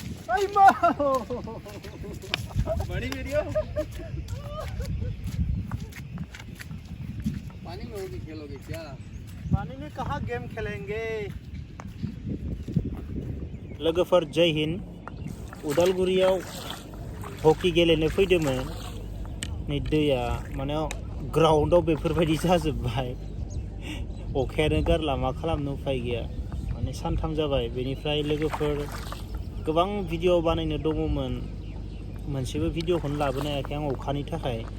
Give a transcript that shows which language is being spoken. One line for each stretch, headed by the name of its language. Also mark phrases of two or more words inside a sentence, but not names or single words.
Hindi: बड़ी वीडियो पानी में होगी खेलोगे क्या? पानी में कहाँ गेम खेलेंगे?
Bodo: लोगोफोर
Hindi: जय हिंद
Bodo: उदालगुरियाव हकी गेलेनो फैदोंमोन नै दैया माने ग्राउन्डआव बेफोरबायदि जाजोबबाय अखायानो गारला मा खालामनो उफाय गैया माने सानथाम जाबाय बेनिफ्राय लोगोफोर गोबां भिडिअ बानायनो दङमोन मोनसेबो भिडिअखौनो लाबोनो हायाखै आं अखानि थाखाय